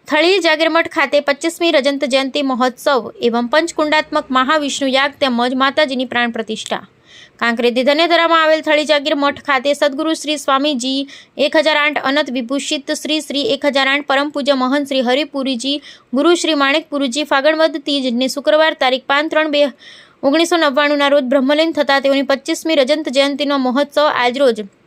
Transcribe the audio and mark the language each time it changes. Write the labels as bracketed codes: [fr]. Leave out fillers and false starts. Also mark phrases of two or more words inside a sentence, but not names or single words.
[gu] થળી જાગીરમઠ ખાતે 25મી રજત જયંતી મહોત્સવ એવં પંચકુંડાત્મક મહાવિષ્ણુ યાગ તેમજ માતાજીની પ્રાણ પ્રતિષ્ઠા। કાંકરેજ ધન્યધરામાં આવેલ થળી જાગીર મઠ ખાતે સદગુરુ શ્રી સ્વામીજી 1008 અનંત વિભૂષિત શ્રી 1008 પરમ પૂજ્ય મહંત શ્રી હરિપુરીજી ગુરુ શ્રી માણેકપુરીજી ફાગણ વદ તીજને શુક્રવાર તારીખ 5/3/1999 ના રોજ બ્રહ્મલીન થતા તેઓની 25મી રજત જયંતિનો મહોત્સવ આજરોજ